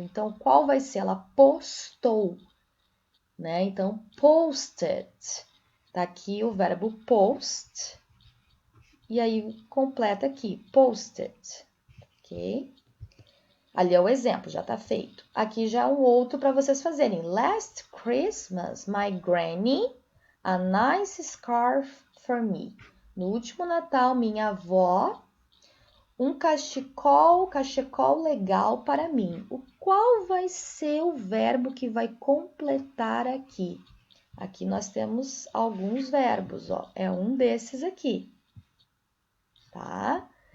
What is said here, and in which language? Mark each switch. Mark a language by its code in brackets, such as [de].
[pt] Então, qual vai ser? Ela postou, né? Então, posted. Tá aqui o verbo post. E aí, completa aqui, posted, ok? Ali é o exemplo, já tá feito. Aqui já é um outro para vocês fazerem. [en] Last Christmas, my granny, a nice scarf for me. [pt] No último Natal, minha avó, um cachecol legal para mim. Qual vai ser o verbo que vai completar aqui? Aqui nós temos alguns verbos, ó. É um desses aqui, tá?